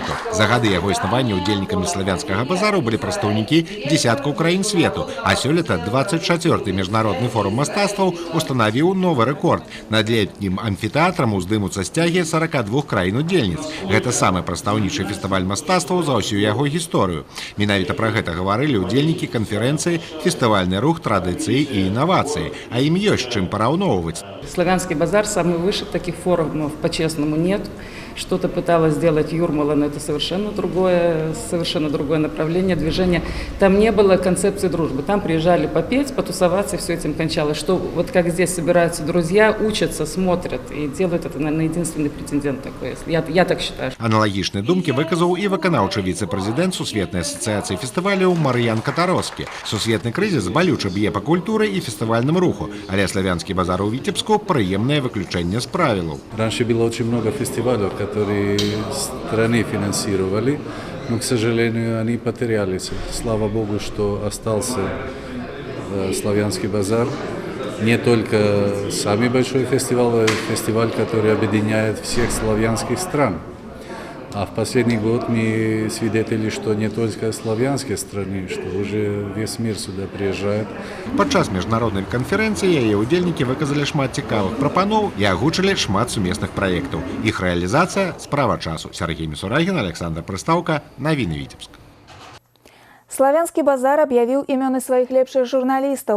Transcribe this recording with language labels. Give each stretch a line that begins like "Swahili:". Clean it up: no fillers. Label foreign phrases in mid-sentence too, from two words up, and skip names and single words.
Belarusian: За гады яго існавання ўдзельнікамі славянскага базару былі прадстаўнікі дзесяткаў краін свету, а сёлета 24-й міжнародны форум мастацтваў устанавіў новы рэкорд. Над летнім амфітэатрам уздымуцца сцягі 42 краін-удзельніц. Гэта самы прадстаўнічы фестываль мастацтваў за ўсю яго гісторыю. Менавіта пра гэта гаварылі ўдзельнікі канферэнцыі «Фестывальны рух, традыцыі і інавацыі», а ім ёсць чым параўноўваць.
Russian: Славянский базар самый выше, таких форумов по-честному нет. что-то пыталась сделать Юрмала, но это совершенно другое направление движения. Там не было концепции дружбы. Там приезжали попеть, потусоваться, и все этим кончалось. Что вот как здесь собираются друзья, учатся, смотрят и делают это, наверное, единственный претендент такой. Я так считаю.
Belarusian: Аналагічныя думкі выказаў і выканаўчы віцэ-прэзідэнт Сусветнай асацыяцыі фестываляў Мар'ян Катароскі. Сусветны крызіс балюча б'е па культуры і фестывальным руху, але славянскі базар у Витебску прыемнае выключэнне з правілаў.
Russian: Раньше было очень много фестивалей, которые страны финансировали, но, к сожалению, они потерялись. Слава Богу, что остался славянский базар. Не только самый большой фестиваль, фестиваль, который объединяет всех славянских стран. А в последний год мы свидетели, что не только славянские страны, что уже весь мир сюда приезжает.
Belarusian: Падчас міжнароднай канферэнцыі яе ўдзельнікі выказалі шмат цікавых прапаноў і агучылі шмат сумесных праектаў. Іх рэалізацыя – справа часу. Сергей Мисурагин, Александр Прыстаўка, Навіны Витебск. Славянскі базар аб'явіў імёны сваіх лепшых журналістаў.